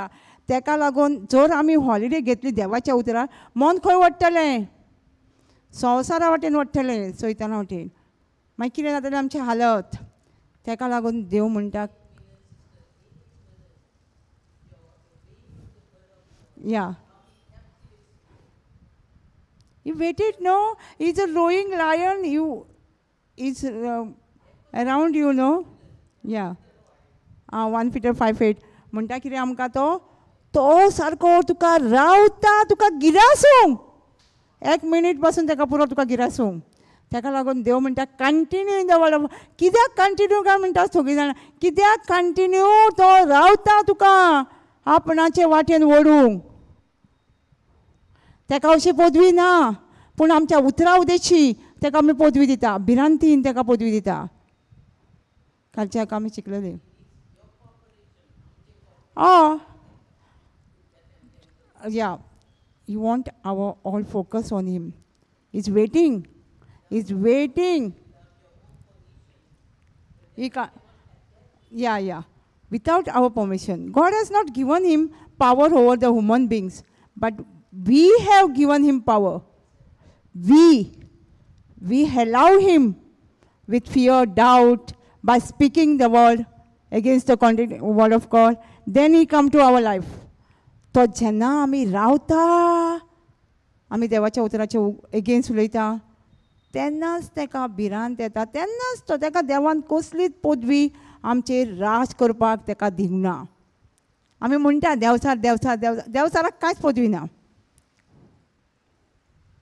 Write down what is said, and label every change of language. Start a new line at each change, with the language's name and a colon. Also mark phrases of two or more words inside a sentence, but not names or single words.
Konkani: तेका लागून जर आमी हॉलिडे घेतली देवाच्या उतरार, मन खंय ओडटलें? संवसारा वाटेन ओडटलें, सैताना वाटेन. मागीर कितें जातलें आमची हालत? तेका लागून देव म्हणटा या
English: You waited, no? He's a roaring lion. He's around you, no? Yeah. 1 Peter 5:8.
Konkani: म्हणटा कितें आमकां तो सारको तुका रावता, तुका गिरासूंक. 1 मिनीट पासून तेका पुरो तुका गिरासूंक. तेका लागून देव म्हणटा
English: continue in the word of.
Konkani: कित्याक कंटिन्यू काय म्हणटा सगळीं जाणां? कित्याक कंटिन्यू तो रावता तुका आपणाचे वाटेन ओडूंक. तेका अशी पदवी ना, पूण आमच्या उतरा उदेशी तेका आमी पदवी दिता. भिरांतीन तेका पदवी दिता. कालच्या हाका आमी शिकलेली.
English: Yeah, you want our all focus on him. He's waiting. He's waiting. He can't. Yeah. Without our permission. God has not given him power over the human beings, but we have given him power. We allow him with fear, doubt, by speaking the word against the word of God. Then he come to our life.
Konkani: तो जेन्ना आमी रावता, आमी देवाच्या उतराचे एगेन्स्ट उलयता, तेन्नाच तेका भिरांत येता. तेन्नाच तो तेका देवान कसलीच पदवी आमचेर राज करपाक तेका दिवना. आमी म्हणटा देवसाराक कांयच पदवी ना.